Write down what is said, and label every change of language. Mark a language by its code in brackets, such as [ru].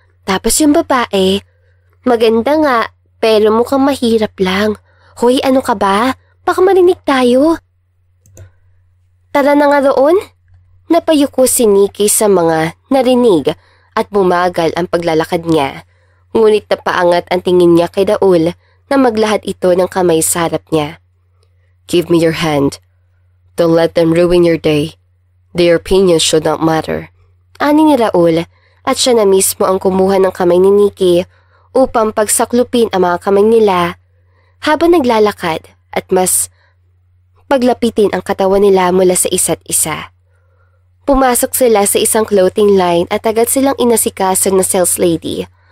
[tl] Tapos yung babae, maganda nga, pero mukhang mahirap lang. Hoy, ano ka ba? Baka marinig tayo. Tara na nga roon. Napayuko si Nikki sa mga narinig at bumagal ang paglalakad niya. Ngunit napaangat ang tingin niya kay Raul na maglahad ito ng kamay sa harap niya. [en] Give me your hand. Don't let them ruin your day. Their opinions should not matter. [tl] Ani ni Raul at siya na mismo ang kumuha ng kamay ni Nikki upang pagsaklupin ang mga kamay nila habang naglalakad at mas paglapitin ang katawan nila mula sa isa't isa. Pumasok sila sa isang clothing line at agad silang inasikaso ng sales lady.